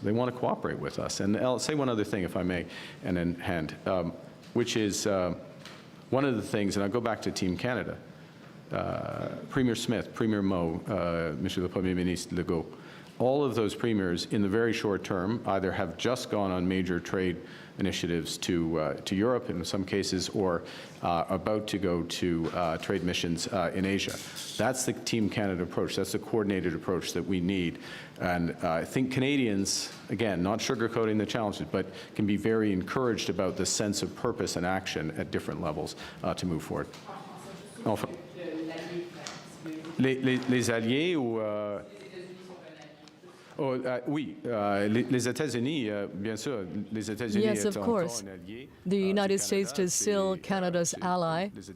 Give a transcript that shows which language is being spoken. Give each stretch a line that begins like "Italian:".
English: They want to cooperate with us. And I'll say one other thing, if I may, and then hand, which is one of the things, and I'll go back to Team Canada, Premier Smith, Premier Moe, Monsieur le Premier Ministre Legault, all of those premiers in the very short term either have just gone on major trade initiatives to Europe in some cases, or about to go to trade missions in Asia. That's the Team Canada approach. That's the coordinated approach that we need. And I think Canadians, again, not sugarcoating the challenges, but can be very encouraged about the sense of purpose and action at different levels to move forward.
French: Enfin, les alliés ou oui, les États-Unis, bien sûr, les États-Unis.
English: Yes, of course. The United States is still Canada's ally.